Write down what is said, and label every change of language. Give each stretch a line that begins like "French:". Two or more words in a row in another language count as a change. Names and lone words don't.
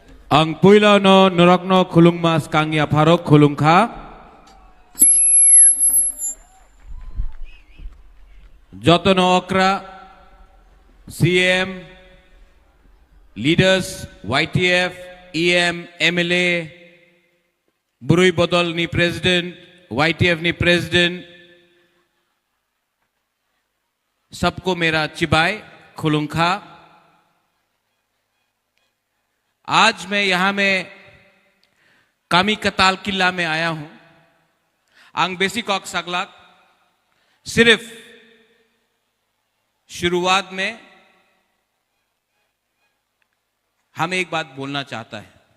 Kok Borok: Ang puila no nurakno khulungmas kangya pharok khulungkha jotono okra
English: CM leaders
Kok Borok: YTF EM MLA Burui Bodol ni president YTF ni president
Hindi: सबको मेरा
Kok Borok: चिबाई खुलुंखा।
Hindi: आज मैं यहां में कामी कताल किला में आया हूं।
Kok Borok: आंग बेसिक ऑक सगलाक
Hindi: सिर्फ शुरुआत में हम एक बात बोलना चाहता है।